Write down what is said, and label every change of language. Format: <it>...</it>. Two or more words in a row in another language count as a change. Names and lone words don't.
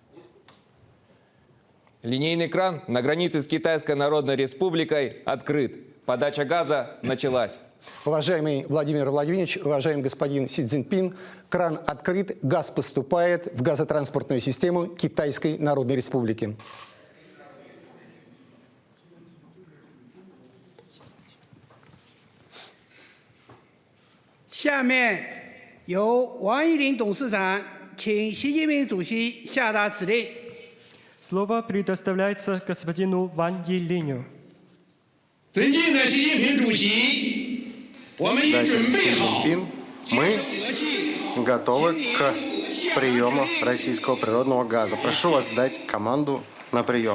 <ru>Линейный кран на границе с Китайской Народной Республикой открыт. Подача газа началась. Уважаемый Владимир Владимирович, уважаемый господин Си Цзиньпин, кран открыт, газ поступает в газотранспортную систему Китайской Народной Республики.</ru> <zh>下面由王一林董事长请习近平主席下达指令。</zh> <ru>Слово предоставляется господину Ван Йилиню.</ru> <zh>尊敬的习近平主席，我们已</zh> <ru>Дайте,</ru> <zh>准备 Си 好</zh> <ru>Цзиньпин, мы готовы к приему российского природного газа. Прошу вас дать команду на прием.</ru>